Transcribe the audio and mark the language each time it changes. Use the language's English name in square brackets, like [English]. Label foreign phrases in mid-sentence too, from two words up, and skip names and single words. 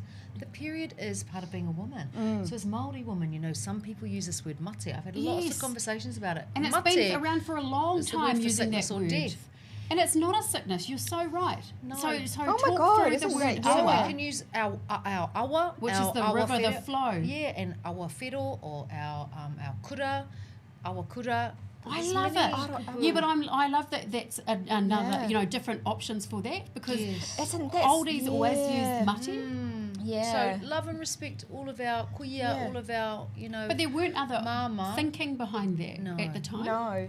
[English] The period is part of being a woman. So as Māori women, some people use this word mate. I've had lots Yes. of conversations about it. and it's Mate been around for a long is the word time for using that sickness or word. death. And it's not a sickness. You're so right. No. So Oh my talk God, through the isn't word that- So Yeah. awa. we can use our awa, Which our is the awa river, the whero- flow. Yeah, and [Māori] awa whero [English] or our kura, [Māori] awa kura. [English] I There's love many it. people- Yeah, but I love that. That's another, Yeah. different options for that because Yes. Isn't oldies always yeah. use mate, Yeah. So love and respect all of our kuia, Yeah. all of our, but there weren't other Mama. thinking behind that No. at the time. No.